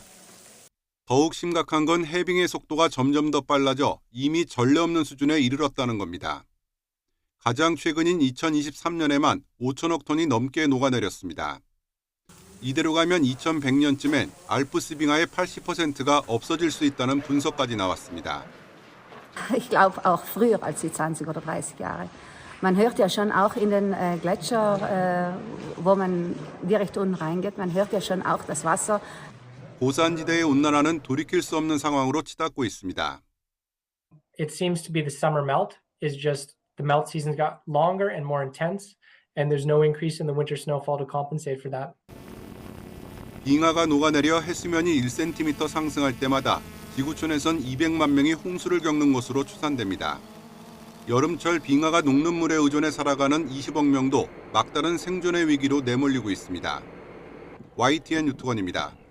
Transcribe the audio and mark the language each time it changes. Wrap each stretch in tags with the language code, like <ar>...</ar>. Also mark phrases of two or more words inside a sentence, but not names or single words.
<ko>더욱 심각한 건 해빙의 속도가 점점 더 빨라져 이미 전례 없는 수준에 이르렀다는 겁니다. 가장 최근인 2023년에만 5천억 톤이 넘게 녹아내렸습니다. 이대로 가면 2100년쯤엔 알프스 빙하의 80%가 없어질 수 있다는 분석까지 나왔습니다.</ko> <de>Ich glaube auch früher als die 20 oder 30 Jahre. Man hört ja schon auch in den Gletscher, wo man direkt unten reingeht, man hört ja schon auch das Wasser.</de> <ko>고산지대의 온난화는 돌이킬 수 없는 상황으로 치닫고 있습니다.</ko> <en>It seems to be the summer melt is just the melt seasons got longer and more intense, and there's no increase in the winter snowfall to compensate for that.</en> <ko>빙하가 녹아내려 해수면이 1cm 상승할 때마다 지구촌에선 200만 명이 홍수를 겪는 것으로 추산됩니다. 여름철 빙하가 녹는 물에 의존해 살아가는 20억 명도 막다른 생존의 위기로 내몰리고 있습니다. YTN 유튜건입니다.</ko>